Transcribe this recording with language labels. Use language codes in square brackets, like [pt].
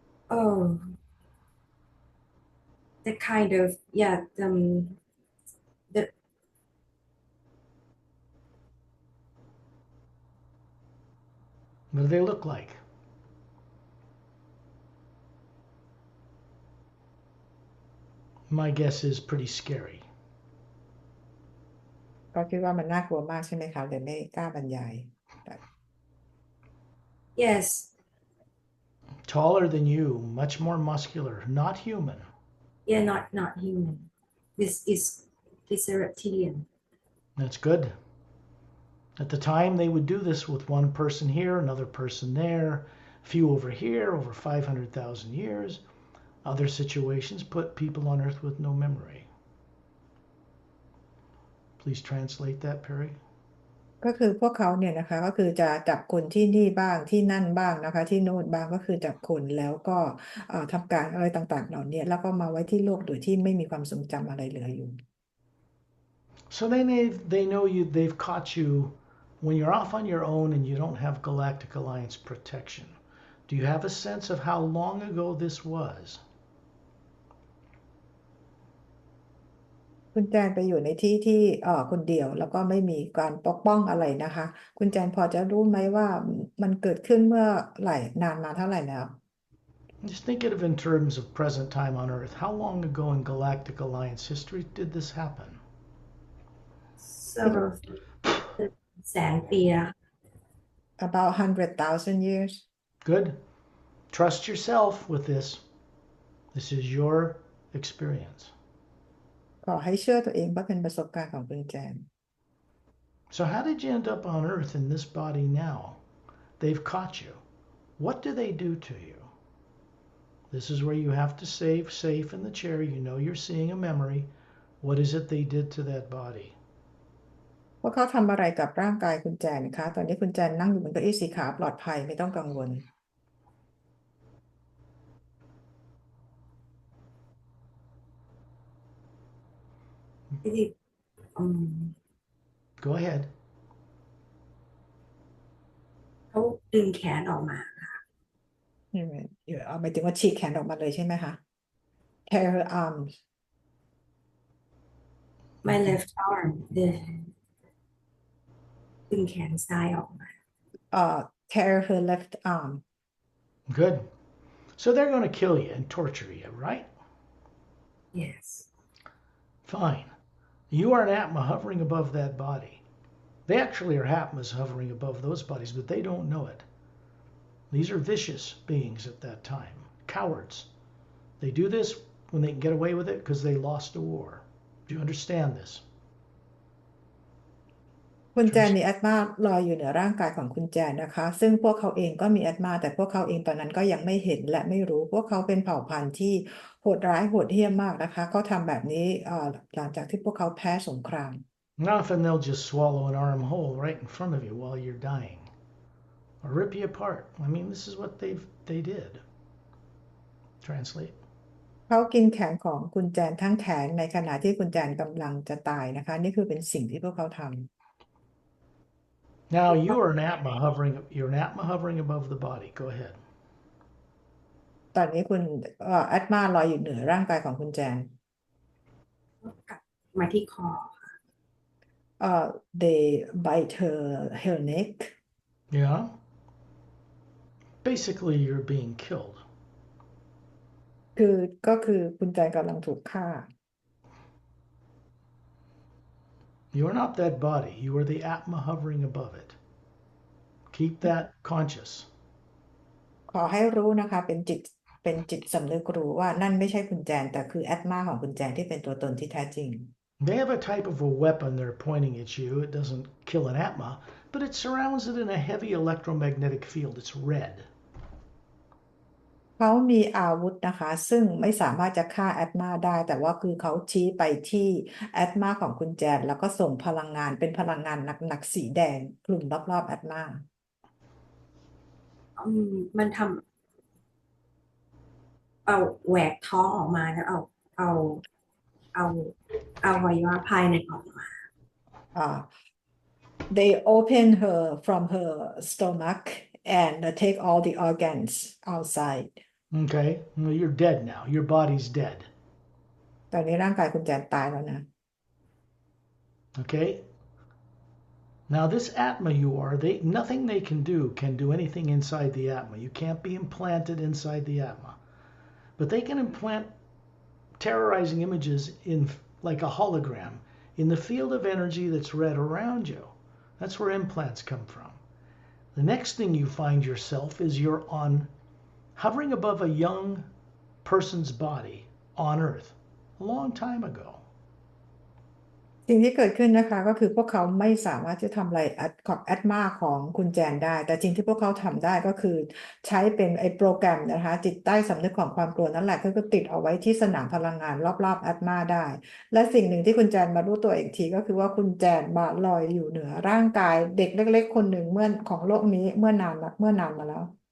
[en] oh the kind of yeah the What do they look like? My guess is pretty scary. [th] ก็คิดว่ามันน่ากลัวมากใช่ไหมคะเลยไม่กล้าบรรยาย [en] yes Taller than you, much more muscular, not human. yeah not human this is a reptilian That's good. At the time, they would do this with one person here, another person there, a few over here, over 500,000 years. Other situations put people on earth with no memory. Please translate that, Pari. [th] ก็คือพวกเขาเนี่ยนะคะก็คือจะจับคนที่นี่บ้างที่นั่นบ้างนะคะที่โน่นบ้างก็คือจับคนแล้วก็ทำการอะไรต่างๆเหล่านี้แล้วก็มาไว้ที่โลกโดยที่ไม่มีความทรงจำอะไรเหลืออยู่ [en] So they know you. They've caught you when you're off on your own and you don't have Galactic Alliance protection. Do you have a sense of how long ago this was? [th] คุณแจนไปอยู่ในที่ที่คนเดียวแล้วก็ไม่มีการปกป้องอะไรนะคะคุณแจนพอจะรู้ไหมว่ามันเกิดขึ้นเมื่อไหร่นานมาเท่าไหร่แล้ว [en] Just think of it in terms of present time on Earth. How long ago in Galactic Alliance history did this happen? several [th] แสนปีอะ [en] about 100,000 years Good. Trust yourself with this. This is your experience. [th] ขอให้เชื่อตัวเองว่าเป็นประสบการณ์ของคุณแจน [en] So how did you end up on Earth in this body now? They've caught you. What do they do to you? This is where you have to stay safe in the chair. You know you're seeing a memory. What is it they did to that body? [th] ว่าเขาทำอะไรกับร่างกายคุณแจนคะตอนนี้คุณแจนนั่งอยู่บนเก้าอี้สีขาวปลอดภัยไม่ต้องกังวล ที่ [en] Go ahead. [th] เขาดึงแขนออกมา เอาหมายถึงว่าฉีกแขนออกมาเลยใช่ไหมคะ [en] tear her arms my left arm [th] ดึงแขนซ้ายออกมา [en] tear her left arm Good. So they're going to kill you and torture you, right? yes Fine. You are an Atma hovering above that body. They actually are Atmas hovering above those bodies, but they don't know it. These are vicious beings at that time, cowards. They do this when they can get away with it because they lost a war. Do you understand this? [th] คุณแจนมีแอตมาลอยอยู่เหนือร่างกายของคุณแจนนะคะซึ่งพวกเขาเองก็มีแอตมาแต่พวกเขาเองตอนนั้นก็ยังไม่เห็นและไม่รู้พวกเขาเป็นเผ่าพันธุ์ที่โหดร้ายโหดเหี้ยมมากนะคะเขาทำแบบนี้หลังจากที่พวกเขาแพ้สงคราม [en] And often they'll just swallow an arm whole right in front of you while you're dying, or rip you apart. I mean, this is what they did. Translate. [th] เขากินแขนของคุณแจนทั้งแขนในขณะที่คุณแจนกำลังจะตายนะคะนี่คือเป็นสิ่งที่พวกเขาทำ [en] Now you are an Atma hovering. You're an Atma hovering above the body. Go ahead. [th] ตอนนี้คุณแอตมาลอยอยู่เหนือร่างกายของคุณแจน กลับมาที่คอ [en] they bite her neck Yeah. Basically, you're being killed. [th] ก็คือคุณแจนกำลังถูกฆ่า [en] You are not that body. You are the Atma hovering above it. Keep that conscious. [th] ขอให้รู้นะคะเป็นจิตสำนึกรู้ว่านั่นไม่ใช่คุณแจนแต่คือแอตมาของคุณแจนที่เป็นตัวตนที่แท้จริง [en] They have a type of a weapon they're pointing at you. It doesn't kill an Atma, but it surrounds it in a heavy electromagnetic field. It's red. [th] เขามีอาวุธนะคะซึ่งไม่สามารถจะฆ่าแอตมาได้แต่ว่าคือเขาชี้ไปที่แอตมาของคุณแจนแล้วก็ส่งพลังงานเป็นพลังงานหนักๆสีแดงคลุมรอบๆแอตมา มันทำเอาแหวกท้องออกมาแล้วเอาอวัยวะภายในออกมา [en] they open her from her stomach and take all the organs outside Okay. Well, you're dead now. Your body's dead. [th] ตอนนี้ร่างกายคุณแจนตายแล้วนะ [en] Okay. Now this Atma you are, nothing they can do anything inside the Atma. You can't be implanted inside the Atma. But they can implant terrorizing images in like a hologram in the field of energy that's red around you. That's where implants come from. The next thing you find yourself is you're hovering above a young person's body on Earth a long time ago. [th] สิ่งที่เกิดขึ้นนะคะก็คือพวกเขาไม่สามารถจะทำอะไรกับแอดมาของคุณแจนได้ แต่จริงที่พวกเขาทำได้ก็คือใช้เป็นไอ้โปรแกรมนะคะจิตใต้สำนึกของความกลัวนั่นแหละก็คือติดเอาไว้ที่สนามพลังงานรอบๆแอดมาได้ และสิ่งหนึ่งที่คุณแจนมารู้ตัวอีกทีก็คือว่าคุณแจนมาลอยอยู่เหนือร่างกายเด็กเล็กๆคนหนึ่งเมื่อของโลกนี้เมื่อนานมาแล้ว